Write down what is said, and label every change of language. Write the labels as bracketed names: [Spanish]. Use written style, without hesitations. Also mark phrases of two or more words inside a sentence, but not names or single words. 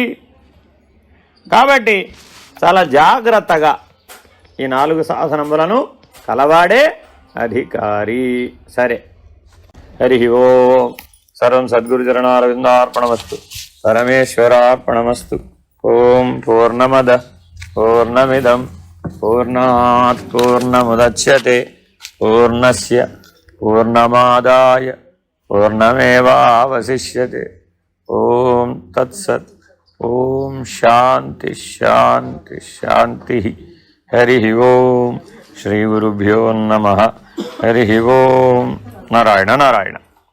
[Telugu] కాబట్టి చాలా జాగ్రత్తగా ఈ 4 సాధనములను కలవాడే అధికారి. [Sanskrit] సరే, హరి ఓం. సర్వం సద్గురుచరణారవిందార్పణమస్తు. పరమేశ్వరార్పణమస్తు. ఓం పూర్ణమద పూర్ణమిదం పూర్ణాత్ పూర్ణముదచ్యతే పూర్ణస్య పూర్ణమాదాయ పూర్ణమేవావశిష్యతే. ఓం తత్సత్. ఓం శాంతి శాంతి శాంతి. హరి ఓం. శ్రీ గురుభ్యో నమః. హరి ఓం. నారాయణ నారాయణ.